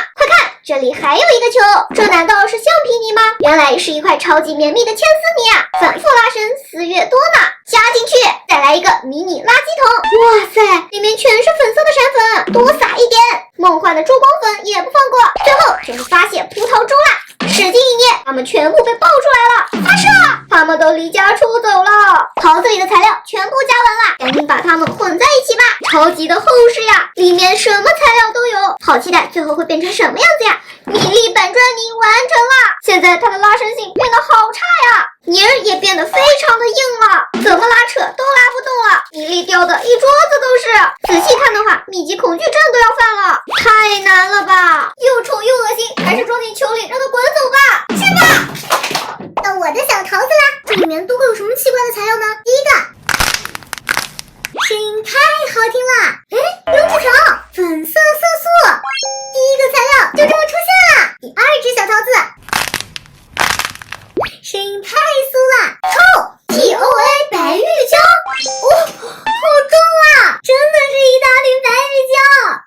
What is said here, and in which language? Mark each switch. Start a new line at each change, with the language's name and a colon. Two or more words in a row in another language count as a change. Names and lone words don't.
Chinese: 快看，這裡還有一個球，這難道是橡皮泥嗎？原來是一塊超級綿密的牽絲泥啊，反覆拉伸，絲越多呢。加進去，再來一個迷你垃圾桶。哇塞，裡面全是粉色的閃粉，多撒一點。夢幻的珠光粉也不放過，最後就是發血葡萄珠啦。使勁一捏，它們全部被爆出來了，發射！它們都離家出走了。桃子裡的材料全部加完了，趕緊把它們混在一起吧。超級的厚實呀，裡面什麼材料都有，好期待最後會變成什麼樣子呀！米粒板磚泥完成了，現在它的拉伸性變得好差呀，泥兒也變得非常的硬了，怎麼拉扯都拉不動了，米粒掉的一桌子都是。仔細看的話，密集恐懼症都要犯了，太難了吧！又醜又惡心，還是裝進球裡讓它滾走吧。去吧！到我的小桃子啦，這裡面都會有什麼奇怪的材料呢？第一個，聲音太好聽了，哎，有紙條，粉色色素。第一個材料就這麼出現了。第二隻小桃子，聲音太酥了，臭 TOA 白玉膠，哇，好重啊，真的是一大瓶白玉膠。